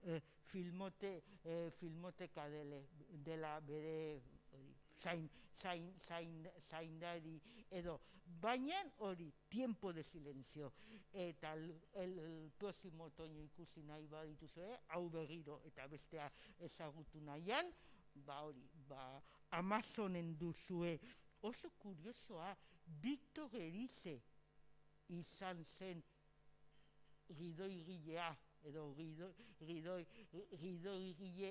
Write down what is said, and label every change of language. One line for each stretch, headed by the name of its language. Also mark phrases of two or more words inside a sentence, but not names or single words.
Basque: filmoteka dela bere zaindari edo, baina hori, Tiempo de silencio, eta el próximo otoño ikusi nahi badituzue, hau berriro eta bestea ezagutu nahian, hori, Amazonen duzue. Oso kuriosoa, Victor Erice izan zen gidoigilea, edo gidoigile